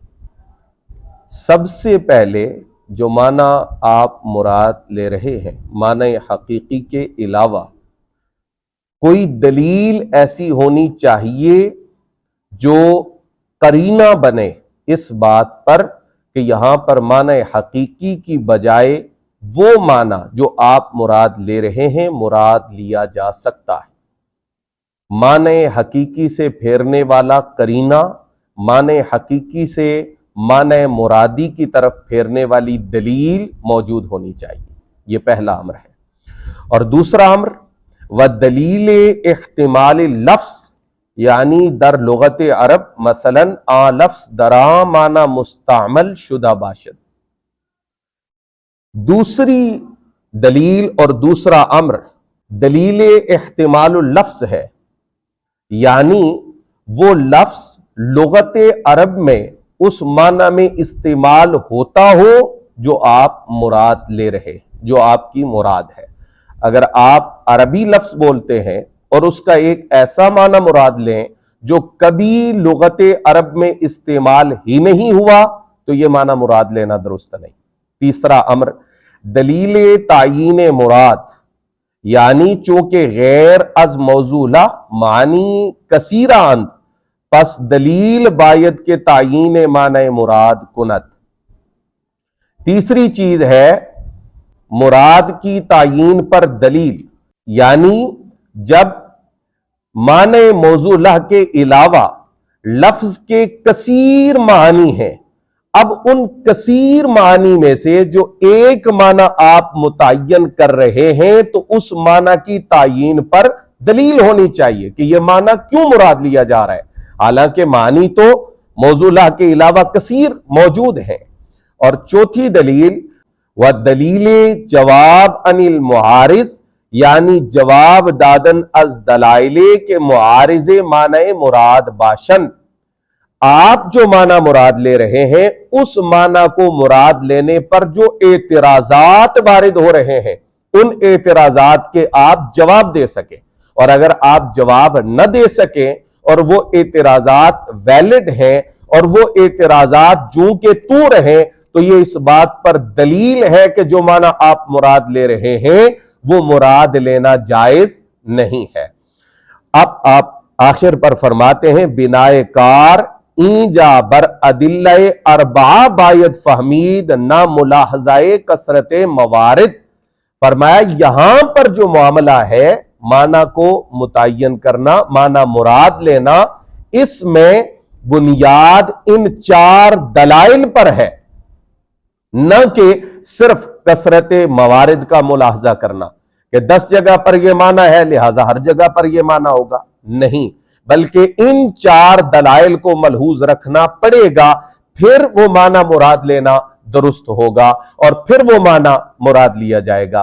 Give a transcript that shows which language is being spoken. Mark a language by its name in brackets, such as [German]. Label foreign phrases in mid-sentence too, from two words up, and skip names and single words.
[Urdu] سب سے پہلے جو معنی آپ مراد لے رہے ہیں معنی حقیقی کے علاوہ کوئی دلیل ایسی ہونی چاہیے جو قرینہ بنے اس بات پر کہ یہاں پر معنی حقیقی کی بجائے وہ معنی جو آپ مراد لے رہے ہیں مراد لیا جا سکتا ہے۔ معنی حقیقی سے پھیرنے والا قرینہ، معنی حقیقی سے معنی مرادی کی طرف پھیرنے والی دلیل موجود ہونی چاہیے، یہ پہلا امر ہے۔ [Persian] اور دوسرا امر وَدَلِيلِ احتمال لفظ، یعنی در لغت عرب مثلا لفظ درا معنی مستعمل شدہ باشد۔ [Urdu] دوسری دلیل اور دوسرا امر [Arabic] دلیل احتمال اللفظ [Urdu] ہے، یعنی وہ لفظ لغت عرب میں اس معنی میں استعمال ہوتا ہو جو آپ مراد لے رہے، جو آپ کی مراد ہے۔ اگر آپ عربی لفظ بولتے ہیں اور اس کا ایک ایسا معنی مراد لیں جو کبھی لغت عرب میں استعمال ہی نہیں ہوا تو یہ معنی مراد لینا درست نہیں۔ [Persian] تیسرا امر دلیل تعیین مراد، یعنی چونکہ غیر از موضوع معنی کثیرہ اند، پس دلیل باید کے تعیین معنی مراد کند۔ [Urdu] تیسری چیز ہے مراد کی تعیین پر دلیل، یعنی جب معنی موضوع کے علاوہ لفظ کے کثیر معنی ہیں، اب ان کثیر معنی میں سے جو ایک معنی آپ متعین کر رہے ہیں تو اس معنی کی تعیین پر دلیل ہونی چاہیے کہ یہ معنی کیوں مراد لیا جا رہا ہے، حالانکہ معنی تو موضوع کے علاوہ کثیر موجود ہیں۔ اور چوتھی دلیل [Arabic] وَدَلِيلِ جواب عن المعارض، [Persian] یعنی جواب دادن از دلائل کے معارض معنی مراد باشن۔ [Urdu] آپ جو معنی مراد لے رہے ہیں اس معنی کو مراد لینے پر جو اعتراضات وارد ہو رہے ہیں ان اعتراضات کے آپ جواب دے سکیں، اور اگر آپ جواب نہ دے سکیں اور وہ اعتراضات ویلڈ ہیں اور وہ اعتراضات جوں کے تو رہیں تو یہ اس بات پر دلیل ہے کہ جو معنی آپ مراد لے رہے ہیں وہ مراد لینا جائز نہیں ہے۔ [Persian] اب آپ آخر پر فرماتے ہیں بنائے کار اینجا بر ادلہ اربعہ باید فہمید نہ ملاحظہ کثرت موارد۔ [Urdu] فرمایا یہاں پر جو معاملہ ہے معنی کو متعین کرنا، معنی مراد لینا، اس میں بنیاد ان چار دلائل پر ہے، نہ کہ صرف کثرت موارد کا ملاحظہ کرنا کہ 10 جگہ پر یہ معنی ہے لہذا ہر جگہ پر یہ معنی ہوگا، نہیں، بلکہ ان چار دلائل کو ملحوظ رکھنا پڑے گا، پھر وہ معنی مراد لینا درست ہوگا اور پھر وہ معنی مراد لیا جائے گا۔